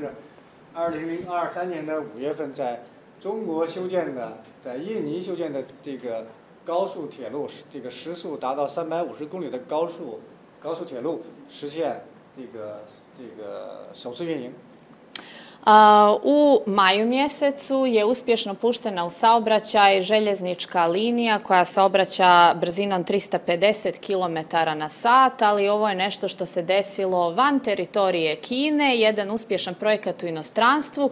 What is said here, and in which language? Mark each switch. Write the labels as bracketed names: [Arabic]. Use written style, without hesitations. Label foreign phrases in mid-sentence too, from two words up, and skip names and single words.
[Chinese] 是2023年的5月份，在中国修建的，在印尼修建的这个高速铁路，这个时速达到350公里的高速铁路实现这个首次运营。 [Serbian] U maju mjesecu je uspješno puštena u saobraćaj željeznička linija koja saobraća brzinom 350 km/h, ali ovo je nešto što se desilo van teritorije Kine, jedan uspješan projekat u inostranstvu.